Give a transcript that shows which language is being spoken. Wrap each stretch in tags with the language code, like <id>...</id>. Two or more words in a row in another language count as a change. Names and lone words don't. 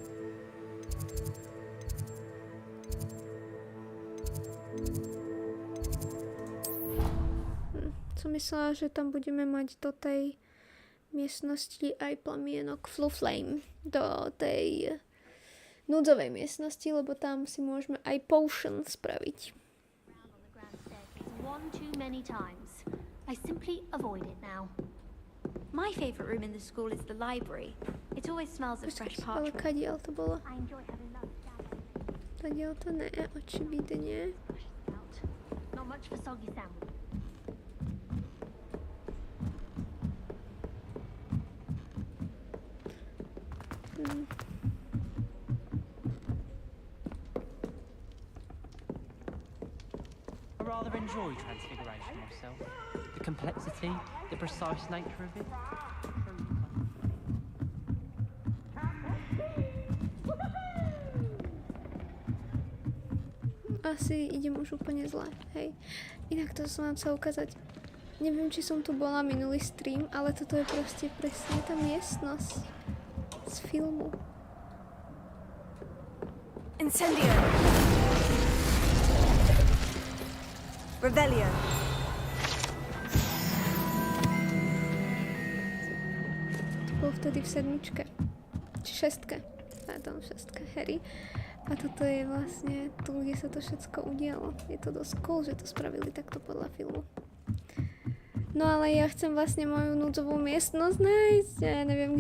<sk>Som myslela, že tam budeme mať do tej miestnosti aj plamienok Fluflame. Do tej... núdzovej miestnosti, lebo tam si môžeme aj potion spraviť.</sk> <en>One too many times. I simply avoid it now. My favorite room in the school is the library. It always smells of fresh</en> <sk>Ale</sk> <en>parchment.</en> <sk>kadiaľ to bolo?</sk> <en>I enjoy having lunch down.</en> <sk>Kadiaľ to ne, očividne.</sk> <en>Not much for soggy sandwich. I rather enjoy transfiguration myself. The complexity, the precise nature of it.</en> <sk>Asi idem už úplne zle, hej. Inak to som vám chcel ukázať. Neviem, či som tu bola minulý stream, ale toto je proste presne tá miestnosť z filmu. Incendio! Revelio! To bolo vtedy v 7. Či 6. Tam 6. Harry. A toto je vlastne tu, kde sa to všetko udialo. Je to dosť cool, že to spravili takto podľa filmu. No ale ja chcem vlastne moju núdzovú miestnosť nájsť.</sk>